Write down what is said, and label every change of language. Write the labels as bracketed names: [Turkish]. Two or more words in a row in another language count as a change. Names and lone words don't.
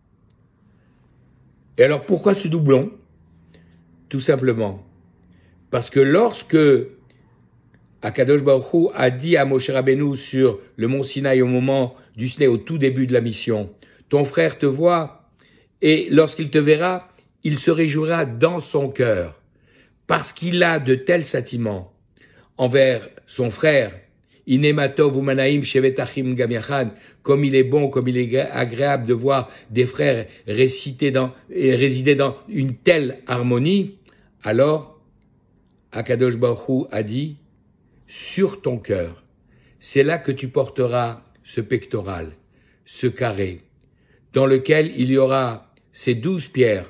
[French] Et alors pourquoi ce doublon? Tout simplement parce que lorsque [Hebrew] הקדוש ברוך הוא [French] a dit à Moshe Rabbeinu sur le mont Sinaï au moment du Sinaï, au tout début de la mission, ton frère te voit et lorsqu'il te verra, il se réjouira dans son cœur parce qu'il a de tels sentiments envers son frère. [Hebrew] הנה מה טוב ומה נעים שבת אחים גם יחד, [French] comme il est bon, comme il est agréable de voir des frères résider dans une telle harmonie, alors [Hebrew] הקדוש ברוך הוא [French] a dit, sur ton cœur, c'est là que tu porteras ce pectoral, ce carré, dans lequel il y aura ces 12 pierres.